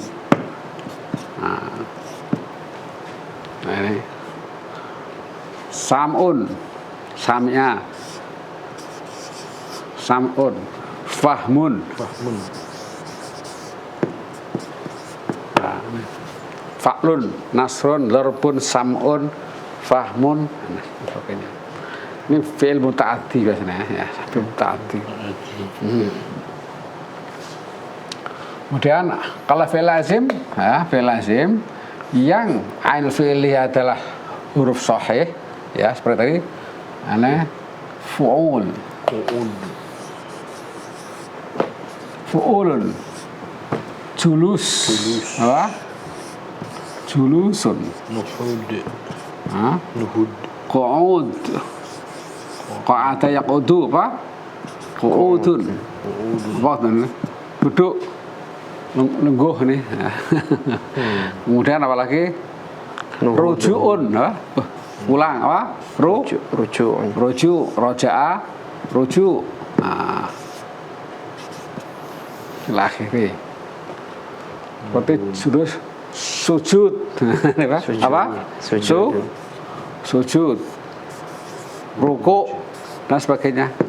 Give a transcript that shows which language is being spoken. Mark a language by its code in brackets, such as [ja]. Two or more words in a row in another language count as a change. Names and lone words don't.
[id] Nah, ini [ar] سمعٌ، سمعيا، سمعٌ، فهمٌ. [id] Nah, ini. [ar] فعلٌ، نصرٌ، ضربٌ، سمعٌ، فهمٌ. [id] Nah, sebagainya. Ini [ar] فعل متعد [id] biasanya ya, [ar] فعل متعد. [id] Kemudian kalau [ar] فعل لازم, [id] ya, [ar] فعل لازم [id] yang [ar] عين الفعل [id] adalah huruf sahih, ya seperti tadi, [ar] أنا فعول، فعولٌ، جلوس, apa? Julusun, Nuhud. قعود، قعد يقعد, apa? [id] Qu'udun, apa itu? Duduk, nungguh nih. Kemudian apa lagi? Rujuun, apa? Ulang apa? [ar] Rujuun. رجوع، رجع، رجوع. [id] Nah, akhirnya seperti sujud, apa? Sujud, ruku dan sebagainya.